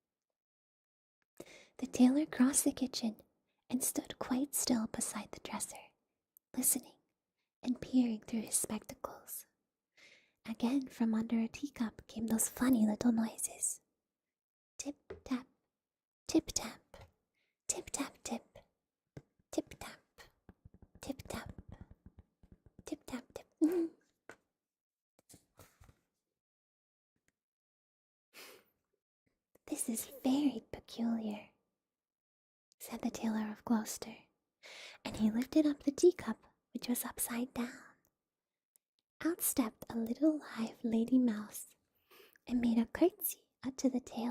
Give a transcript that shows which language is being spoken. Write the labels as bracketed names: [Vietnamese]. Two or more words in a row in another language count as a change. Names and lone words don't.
[English] The tailor crossed the kitchen and stood quite still beside the dresser, listening and peering through his spectacles. Again from under a teacup came those funny little noises. Tip-tap, tip-tap, tip-tap-tip, tip-tap, tip-tap, tip-tap-tip. This is very peculiar, said the tailor of Gloucester, and he lifted up the teacup, which was upside down. Out stepped a little live lady mouse and made a curtsy up to the tailor.